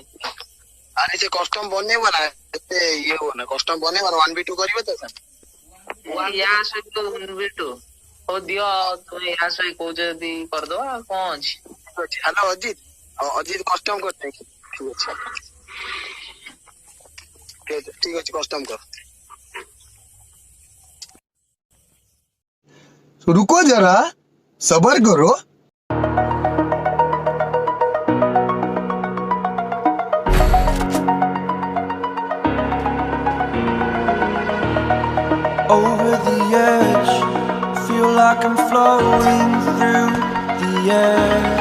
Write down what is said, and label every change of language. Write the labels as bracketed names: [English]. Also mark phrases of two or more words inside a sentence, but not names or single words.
[Odia] ଆରେ ସେ କଷ୍ଟମ ବନେଇବ ନା ଏତେ ଇଏ ହବ ନା କଷ୍ଟମ ବନେଇବ 1v2 କରିବ ତ ସାର୍। ୟା ସହିତ 1v2 ହଉ ଦିଅ ତୁମେ ୟା ସହିତ କହୁଛ ଯଦି କରିଦବା ଆଉ କଣ ଅଛି। ହ୍ୟାଲୋ ଅଜିତ କଷ୍ଟମ କରିଦେଇ ଠିକ ଅଛି କଷ୍ଟମ କର। [Hindi] रुको जरा सबर करो। [English] Over the edge, feel like I'm floating through the air.